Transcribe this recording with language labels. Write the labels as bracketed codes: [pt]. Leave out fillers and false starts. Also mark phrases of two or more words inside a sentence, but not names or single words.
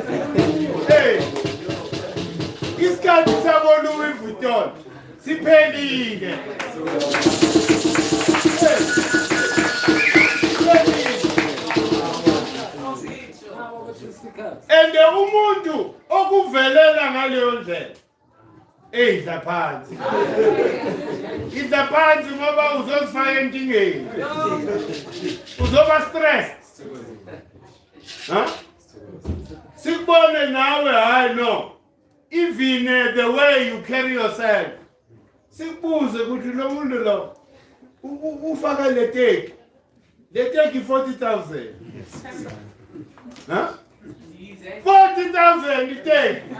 [en] Hey, this guy is about Louis Vuitton. [zu] Sipelile. [en] And the [zu] umuntu okuvelela ngaleyo ndlela idla phansi. Idla phansi ngoba uzofaka enkingeni. Uzoba stressed. Huh? Sikubone nawe hayi no. [en] Even the way you carry yourself. [zu] Sikubuze ukuthi lo muntu lo ufaka le take. Le take 40,000. Huh? [en] 40,000 you take.